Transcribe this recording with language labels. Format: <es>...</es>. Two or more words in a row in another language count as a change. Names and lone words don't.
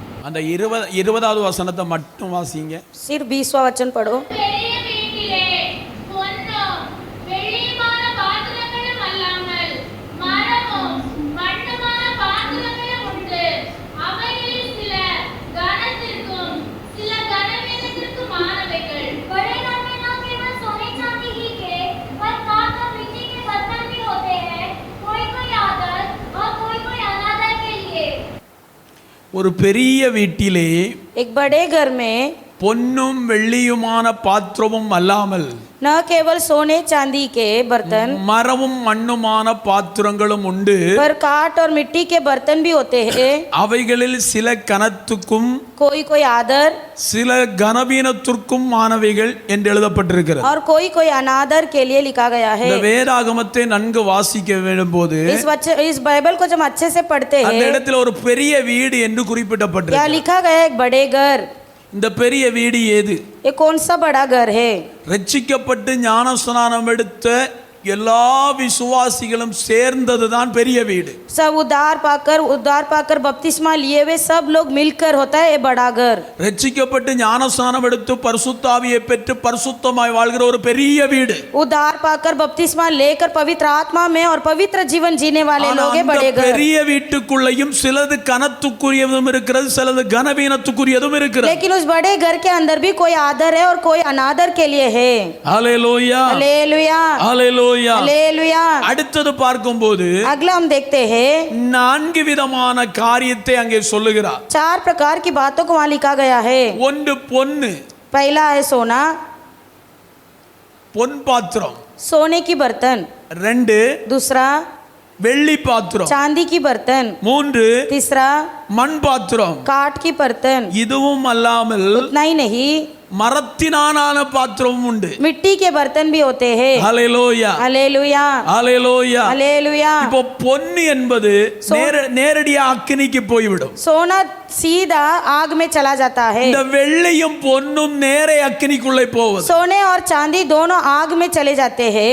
<ta>அந்த 20வது வசனத்தை மட்டும் வாசிங்க.</ta> <hi>सिर्फ 20वां वचन पढ़ो.</hi> <ta>பெரிய வீட்டிலே பொன்னும் வெள்ளியுமான பாத்திரங்களும் அல்லாமல் மரமும் மண்ணுமான பாத்திரங்களும் உண்டு. அவைகளில் சில கனத்திற்கும் சில கனவீனத்திற்கும் ஆனவைகள்.</ta> <hi>बड़े घर में न केवल सोने चांदी ही के पर काठ और मिट्टी के बर्तन भी होते हैं, कोई कोई आदर और कोई कोई अनादर के लिए.</hi> <ta>ஒரு பெரிய வீட்டிலே</ta> <hi>एक बड़े घर में</hi> <ta>பொன்னும் வெள்ளியுமான பாத்திரமும் அல்லாமல்</ta> <hi>न केवल सोने चांदी के बर्तन</hi> <ta>மரமும் மண்ணுமான பாத்திரங்களும் உண்டு.</ta> <hi>पर काठ और मिट्टी के बर्तन भी होते हैं.</hi> <ta>அவைகளில் சில கனத்துக்கும்</ta> <hi>कोई कोई आदर</hi> <ta>சில கனவீனத்திற்கும் ஆனவைகள் என்று எழுதப்பட்டிருக்கிறது.</ta> <hi>और कोई कोई अनादर के लिए लिखा गया है.</hi> <ta>இந்த வேதாகமத்தை நன்கு வாசிக்க வேண்டும் போது</ta> <hi>इस बाइबल को जब अच्छे से पढ़ते</hi> <ta>அந்த</ta> <hi>हैं,</hi> <ta>இடத்துல ஒரு பெரிய வீடு என்று</ta> <hi>क्या</hi> <ta>குறிப்பிடப்பட்டிருக்கு.</ta> <hi>लिखा गया है? एक बड़े घर.</hi> <ta>இந்த பெரிய வீடு ஏது?</ta> <hi>ये कौन सा बड़ा घर है?</hi> <ta>ரட்சிக்கப்பட்டு ஞானஸ்நானம் எடுத்த எல்லா விசுவாசிகளும் சேர்ந்ததுதான் பெரிய வீடு.</ta> <hi>सब उद्धार पाकर बपतिस्मा लिए हुए सब लोग मिलकर होता है ये बड़ा घर.</hi> <ta>ரட்சிக்கப்பட்டு ஞானஸ்நானம் எடுத்து பரிசுத்த ஆவியை பெற்று பரிசுத்தமாய் வாழ்கிற ஒரு பெரிய வீடு.</ta> <hi>उद्धार पाकर बपतिस्मा लेकर पवित्र आत्मा में और पवित्र जीवन जीने वाले</hi> <ta>ஆனா</ta> <hi>लोग हैं</hi> <ta>அந்த</ta> <hi>बड़े घर.</hi> <ta>பெரிய வீட்டுக்குள்ளேயும் சிலது கனத்துக்குரியதும் இருக்கிறது, சிலது கனவீனத்துக்குரியதும் இருக்கிறது.</ta> <hi>लेकिन उस बड़े घर के अंदर भी कोई आदर है और कोई अनादर के लिए है.</hi> <ta>ஹல்லேலூயா</ta> <hi>हालेलुया</hi> <ta>ஹல்லேலூயா.</ta> <hi>हालेलुया.</hi> <ta>அடுத்தது பார்க்கும்போது</ta> <hi>अगला हम देखते हैं</hi> <ta>4 விதமான காரியத்தை அங்கே சொல்லுகிறார்.</ta> <hi>4 प्रकार की बातों को वहाँ लिखा गया है.</hi> <ta>ஒன்று பொன்னு,</ta> <hi>पहला है सोना,</hi> <ta>பொன் பாத்திரம்.</ta> <hi>सोने की बर्तन.</hi> <ta>2</ta> <hi>दूसरा</hi> <ta>வெள்ளி பாத்திரம்.</ta> <hi>चांदी की बर्तन.</hi> <ta>3</ta> <hi>तीसरा</hi> <ta>மண் பாத்திரம்.</ta> <hi>काठ की बर्तन.</hi> <ta>இதுவும் அல்லாமல்</ta> <hi>उतना ही नहीं,</hi> <ta>மரத்தினாலான பாத்திரமும் உண்டு.</ta> <hi>मिट्टी के बर्तन भी होते हैं.</hi> <ta>ஹல்லேலூயா</ta> <hi>हालेलुया</hi> <ta>ஹல்லேலூயா.</ta> <hi>हालेलुया.</hi> <ta>இப்போ பொன்னு என்பது நேரடியா அக்கினிக்கு போய்விடும்.</ta> <hi>सोना सीधा आग में चला जाता है.</hi> <ta>இந்த வெள்ளியும் பொன்னும் நேரே அக்கினிக்குள்ளே போவது.</ta> <hi>सोने और चांदी दोनों आग में चले जाते हैं.</hi>